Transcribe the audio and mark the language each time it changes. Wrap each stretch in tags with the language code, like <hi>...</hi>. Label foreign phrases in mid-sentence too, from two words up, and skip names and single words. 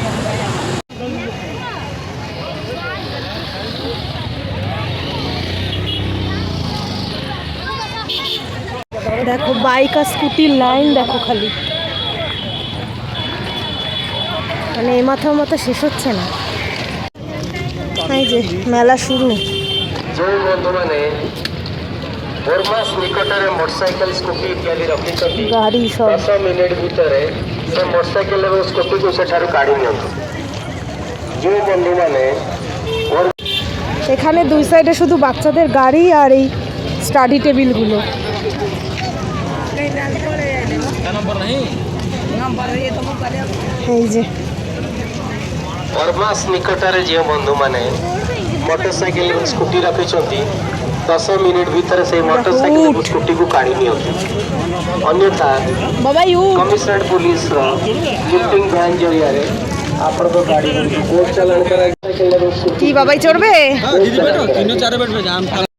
<bn>দেখো বাইক আর স্কুটির লাইন দেখো খালি, মানে এ মাথার মতো শেষ হচ্ছে না। এই যে মেলা শুরু।</bn> <or>ଯେଉଁ ବନ୍ଧୁମାନେ ବୋର୍ମାସ ନିକଟରେ ମୋଟରସାଇକେଲ ସ୍କୁଟି ଇତ୍ୟାଦି ରଖିଛନ୍ତି, ଗାଡ଼ି ସବ 10 ମିନିଟ୍ ଭିତରେ ସେ ମୋଟରସାଇକେଲ ଏବଂ ସ୍କୁଟିକୁ ସେଠାରୁ କାଢ଼ି ନିଅନ୍ତୁ। ଯେଉଁ ବନ୍ଧୁମାନେ</or> <bn>এখানে দুই সাইডে শুধু বাচ্চাদের গাড়ি আর এই স্টাডি টেবিলগুলো। এই যে</bn> <or>ବୋର୍ମାସ ନିକଟରେ ଯେଉଁ ବନ୍ଧୁମାନେ ମୋଟରସାଇକେଲ ଏବଂ ସ୍କୁଟି ରଖିଛନ୍ତି, 10 ମିନିଟ୍ ଭିତରେ ସେହି ମୋଟରସାଇକେଲ ଏବଂ ସ୍କୁଟିକୁ କାଢ଼ି ନିଅନ୍ତୁ। ଅନ୍ୟଥା বাবা ইউ କମିଶନରେଟ୍ ପୁଲିସର ଜିପିଂ ଭ୍ୟାନ୍ ଜରିଆରେ ଆପଣଙ୍କ ଗାଡ଼ିଗୁଡ଼ିକୁ କୋର୍ଟ ଚାଲାଣ କରାଯାଇ ସାଇକେଲ ଏବଂ ସ୍କୁଟି</or> <bn>কি বাবাই চড়বে?</bn> <hi>तीनों चारों बैठ में जाम था।</hi>